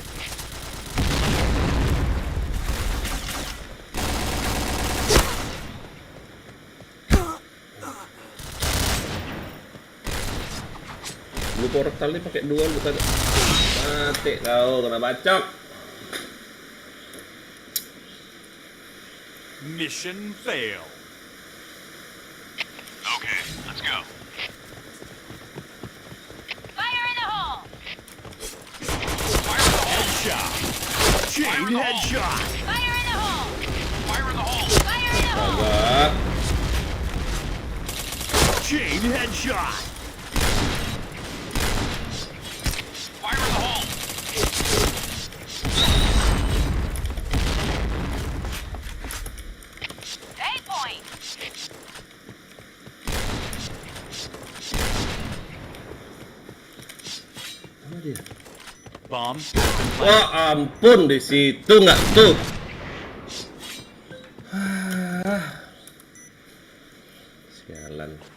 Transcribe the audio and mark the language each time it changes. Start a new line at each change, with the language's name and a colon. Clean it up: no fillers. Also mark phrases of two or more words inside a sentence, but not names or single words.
Indonesian: Lu portal nih pakai dual bukan? Mati kau kena bacok.
English: Mission fail. Okay, let's go. Fire in the hole! Fire in the hole. Headshot. Chain headshot. Fire in the hole! Fire in the hole. Fire in the hole!
Indonesian: Agak.
English: Chain headshot. Fire in the hole. A point!
Indonesian: Mana dia?
English: Bomb.
Indonesian: Wah ampun, di situ nggak tuh. Sialan.